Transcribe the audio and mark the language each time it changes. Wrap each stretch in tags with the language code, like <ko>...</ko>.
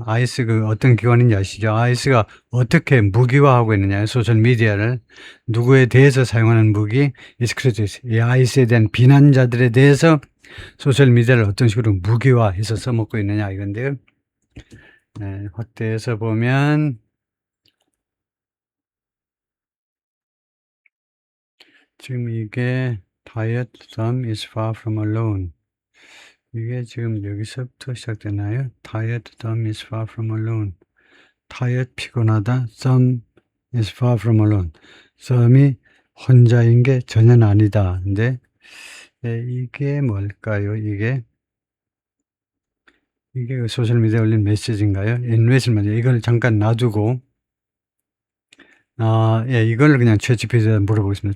<ko>ICE 그 어떤 기관인지 아시죠? ICE가 어떻게 무기화하고 있느냐? 소셜 미디어를 누구에 대해서 사용하는 무기? 이 ICE에 대한 비난자들에 대해서 소셜 미디어를 어떤 식으로 무기화해서 써먹고 있느냐 이건데요. 확대해서 보면 지금 이게</ko> <en>Tired thumb is far from alone.</en> <ko>이게 지금 여기서부터 시작되나요?</ko> <en>Tired thumb is far from alone. Tired</en> <ko>피곤하다.</ko> <en>Thumb is far from alone.</en> <ko>thumb이 혼자인 게 전혀 아니다. 근데 이게 뭘까요? 이게 그 소셜미디어에 올린 메시지인가요? 인웨이스만 이걸 잠깐 놔두고 이걸 그냥 챗GPT에 물어보겠습니다.</ko>